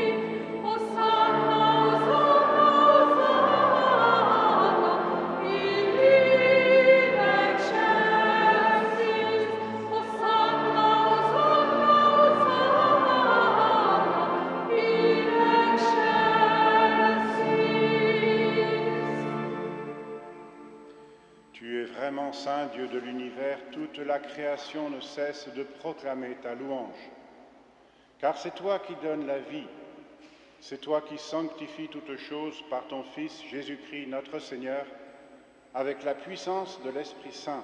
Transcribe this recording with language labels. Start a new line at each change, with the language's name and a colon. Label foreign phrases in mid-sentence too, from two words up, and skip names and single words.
Latin: Hosanna, Hosanna, Hosanna, in excelsis. Hosanna, Hosanna, Hosanna, in excelsis.
French: Tu es vraiment saint, Dieu de l'univers, toute la création ne cesse de proclamer ta louange. Car c'est toi qui donnes la vie, c'est toi qui sanctifies toutes choses par ton Fils Jésus-Christ notre Seigneur, avec la puissance de l'Esprit Saint.